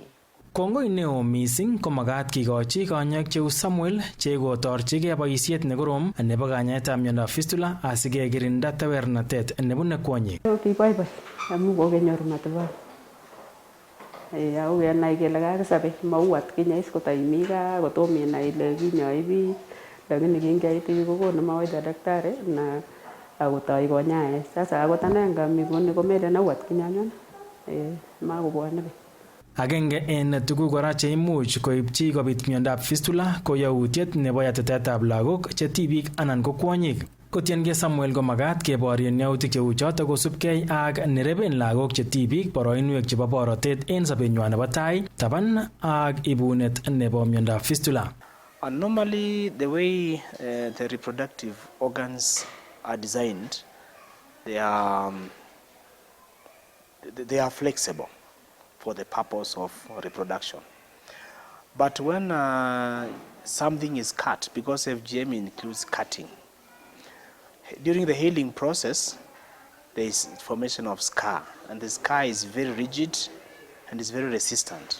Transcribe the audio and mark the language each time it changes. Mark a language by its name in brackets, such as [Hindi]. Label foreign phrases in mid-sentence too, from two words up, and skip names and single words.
[Kalenjin] Kongoi neo mising komakat kikochi kanyoik cheu Samuel chekotorchigei boisiet nekorom nebo kanyaetab miondab fistula asikekirinda tewernatet nebune kwonyik. Kiboiboi amu kokenyoru matibabu. Ako kenai kele kakisabe mau atkinye is kotaimi gaa kotom inai ile kinyoi biik lakini kingeit kokonu [Swahili] mawaidha daktari na [Kalenjin] akotoi konyae. Sasa akot ane ngamikoni komelen au atkinye anyun makobwone biik. Agenge en tuguk kora cheimuch koipchi kobit miondab fistula ko yautiet nebo yatetetab lagok che tibik anan ko kwonyik. Kotiengei Samuel komakat keborien yautik cheu choto kosubkei ak nereben lagok che tibik boroinwek chebo borotet en sobenywan nebo tai taban ak ibunet nebo miondab fistula. [English] Normally the way the reproductive organs are designed, they are flexible for the purpose of reproduction. But when something is cut, because FGM includes cutting, during the healing process, there is formation of scar, and the scar is very rigid and is very resistant.